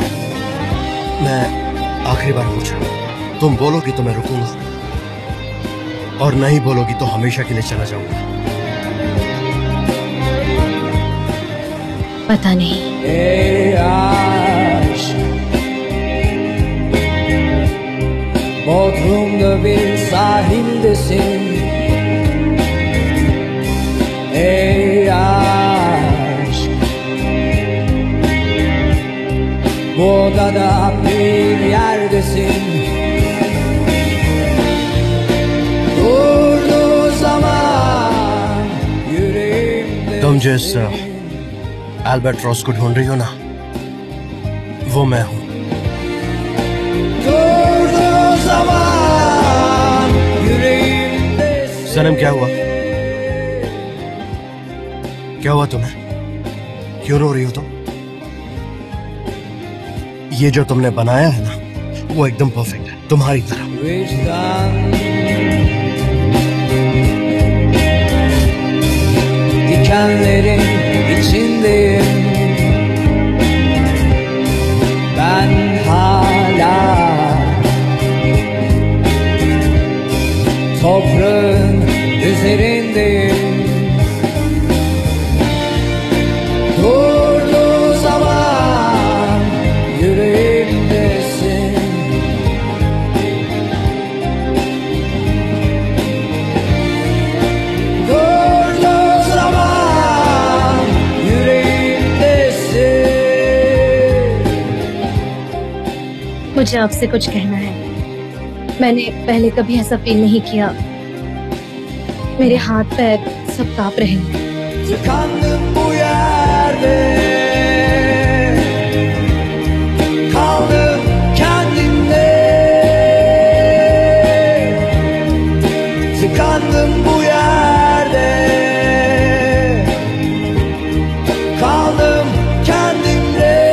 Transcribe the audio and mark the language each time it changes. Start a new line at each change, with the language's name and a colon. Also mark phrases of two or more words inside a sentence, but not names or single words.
Hindi: मैं आखिरी बार पूछ रहा हूँ, तुम बोलोगी तो मैं रुकूंगा और नहीं बोलोगी तो हमेशा के लिए चला जाऊंगा। पता नहीं।
Turkish: Bodrum'da bir sahildesin. Ey aşk, bu odada bir yerdesin. Durduğu zaman yüreğimde.
Hindi: तुम जिस एल्बाट्रॉस को ढूंढ रही हो ना, वो मैं हूं। सनम क्या हुआ? क्या हुआ तुम्हें? क्यों रो रही हो तुम? ये जो तुमने बनाया है ना, वो एकदम परफेक्ट है, तुम्हारी तरह।
Turkish: Dikenlerin içindeyim, ben hala toprağın üzerindeyim. Durduğu zaman yüreğimdesin. Durduğu zaman yüreğimdesin.
Hindi: मुझे आपसे कुछ कहना है। मैंने पहले कभी ऐसा फील नहीं किया। मेरे हाथ पैर सब कांप रहे हैं।
Turkish: Tıkandım bu yerde, kaldım kendimde. Tıkandım bu yerde, kaldım kendimde.